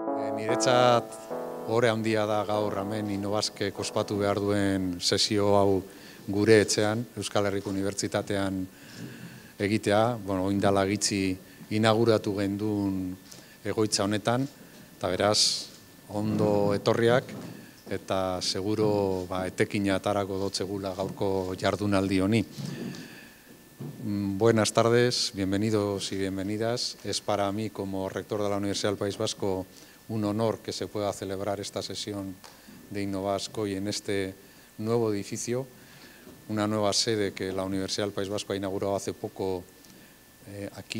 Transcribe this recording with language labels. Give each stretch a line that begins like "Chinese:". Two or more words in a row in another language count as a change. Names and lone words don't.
Basque: Niretzat ohore handia da gaur hemen Innobasquek ospatu behar duen sesio hau gure etxean, Euskal Herriko Unibertsitatean egitea. Orain dela gitxi inauguratu genduen egoitza honetan, eta beraz, ondo etorriak, eta seguro etekina atarako dotzegula gaurko jardunaldi honi.
Spanish: Buenas tardes, bienvenidos y bienvenidas. Es para mí, como rector de la Universidad del País Vasco, un honor que se pueda celebrar esta sesión de Innobasque hoy en este nuevo edificio, una nueva sede que la Universidad del País Vasco ha inaugurado hace poco aquí.